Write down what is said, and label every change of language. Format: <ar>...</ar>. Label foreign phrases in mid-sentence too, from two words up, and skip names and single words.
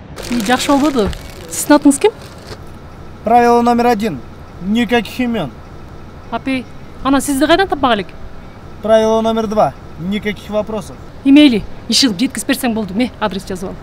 <ky>Жакшы болбоду. Сиздин атыңыз ким?</ky> <ru>Правило номер 1. Никаких имен.</ru> <ky>Апей, ана сизди кайдан таппак элек?</ky> <ru>Правило номер 2. Никаких вопросов.</ru> <ky>Эмейли, иш кылып жеткизип берсең болду. Адрес жазып ал.</ky>